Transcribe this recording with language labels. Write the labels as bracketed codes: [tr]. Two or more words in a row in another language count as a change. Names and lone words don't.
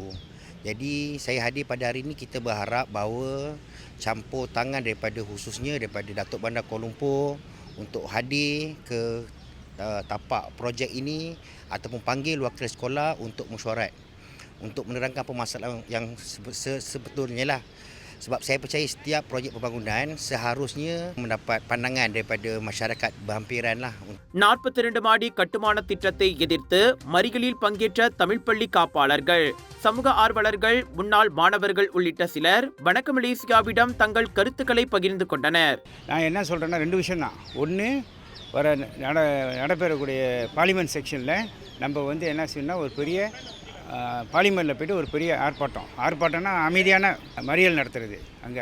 [ms] Jadi saya hadir pada hari ini, kita berharap bahawa campur tangan daripada khususnya daripada Datuk Bandar Kuala Lumpur untuk hadir ke tapak projek ini ataupun panggil wakil sekolah untuk mesyuarat untuk menerangkan permasalahan yang sebetulnya lah. Sebab saya percaya setiap projek pembangunan seharusnya mendapat pandangan daripada masyarakat berhampiran lah. [ta] 42 மாடி கட்டுமான திட்டத்தை எதிர்த்து மறியலில் பங்கேற்ற தமிழ் பள்ளி காப்பாளர்கள், சமூக ஆர்வலர்கள், முன்னாள் மாணவர்கள் உள்ளிட்ட சிலர் வணக்க மலேசியாவிடம் தங்கள் கருத்துக்களை பகிர்ந்து கொண்டனர். நான் என்ன சொல்கிறேன்னா 2 விஷயம் தான். ஒன்று, வர நடைபெறக்கூடிய [en] parliament session [ta] நம்ம வந்து என்ன செய்யணும்னா ஒரு பெரிய பார்லிமெண்ட்டில் போய்ட்டு ஒரு பெரிய ஆர்ப்பாட்டம்னா அமைதியான மறியல் நடத்துறது அங்கே.